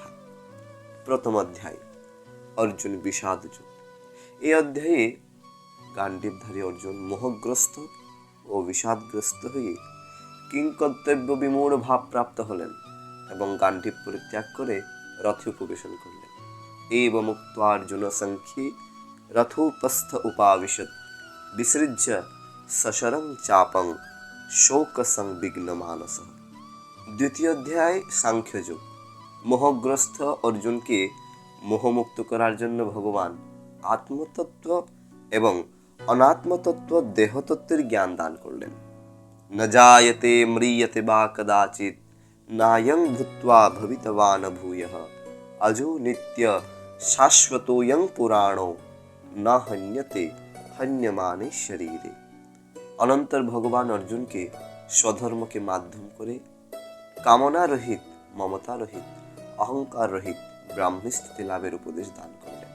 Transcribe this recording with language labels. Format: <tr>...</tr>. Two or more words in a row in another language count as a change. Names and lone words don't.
<bn>প্রথম অধ্যায় অর্জুন বিষাদ যোগ। এই অধ্যায়ে গান্ডীবধারী অর্জুন মোহগ্রস্ত ও বিষাদগ্রস্ত হয়ে কিংকর্তব্য বিমূঢ় ভাব প্রাপ্ত হলেন এবং গান্ডীব পরিত্যাগ করে রথে উপবেশন করলেন।</bn> <sa>एवं मुक्त्वा अर्जुन संख्ये रथोपस्थ उपाविशत् विसृज्य सशरं चापं शोक संविघ्न मानसः। द्वितीय अध्याय सांख्य যোগ।</sa> <bn>মোহগ্রস্ত অর্জুনকে মোহমুক্ত করার জন্য ভগবান আত্মতত্ত্ব এবং অনাত্মতত্ত্ব দেহতত্ত্বের জ্ঞান দান করলেন।</bn> <sa>न जायते म्रियते वा कदाचित् नायं भूत्वा भवितवान् भूयः अजो नित्य শাশ্বতোয়ং পুরাণো না হন্যতে হন্যমানে শরীরে।</sa> <bn>অনন্তর ভগবান অর্জুনকে স্বধর্মকে মাধ্যম করে কামনা রহিত, মমতা রহিত, অহংকার রহিত ব্রাহ্মী স্থিতি লাভের উপদেশ দান করলেন।</bn>